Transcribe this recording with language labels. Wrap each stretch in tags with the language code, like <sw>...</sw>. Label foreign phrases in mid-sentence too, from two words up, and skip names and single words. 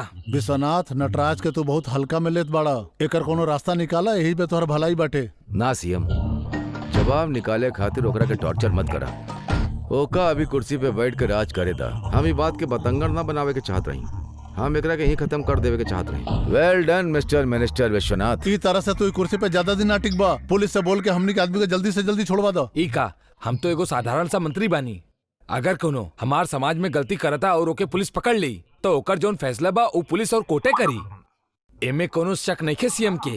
<bho>विश्वनाथ नटराज के तू बहुत हल्का में लेत बाड़ा, एकर कोनो रास्ता निकाला, यही पे तोहर भलाई बाटे। ना सीएम, जवाब निकाले खातिर ओकरा के टॉर्चर मत करा। ओका अभी कुर्सी पे बैठ के राज करे दा। हम ई बात के बतंगड़ ना बनावे के चाहत रही, हम एकरा के ही खत्म कर देवे के चाहत रही।</bho> <en>well done mister minister विश्वनाथ।</en> <bho>ई तरह से तू कुर्सी पे ज्यादा दिन ना टिक बा। पुलिस से बोल के हमनी के आदमी को जल्दी से जल्दी छोड़वा दो। ई का, हम तो एगो साधारण सा मंत्री बानी। अगर कोनो हमार समाज में गलती करता और ओके पुलिस पकड़ ली तो ओकर जोन फैसला बा वो पुलिस और कोर्टे करी। एमे कोनो शक नहीं खे सीएम के।</bho>